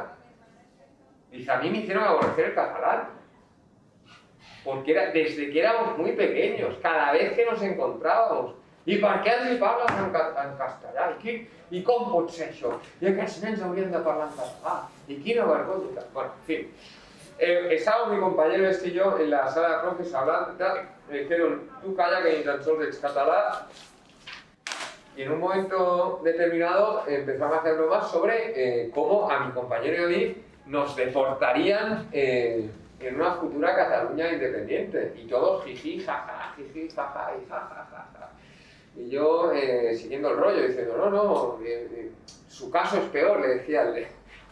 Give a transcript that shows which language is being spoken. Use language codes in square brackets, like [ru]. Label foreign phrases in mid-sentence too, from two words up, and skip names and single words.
[es] Dice: a mí me hicieron aborrecer el catalán, porque desde que éramos muy pequeños, cada vez que nos encontrábamos, [ca] i per què els hi parles en castellà? I com pot ser això? I aquests nens haurien de parlar en català? I quina vergonya! Bueno, [es] en fin. Estábamos mi compañero y yo en la sala de profes hablando y tal. Me dijeron: tú calla, que [ca] ni tan sols ets català. [es] Y en un momento determinado empezamos a hacer bromas sobre cómo a mi compañero y a mí nos deportarían en una futura Cataluña independiente. Y todos jiji, jaja, jiji, jaja, y jajaja. Y yo siguiendo el rollo, diciendo: no, su caso es peor, le decía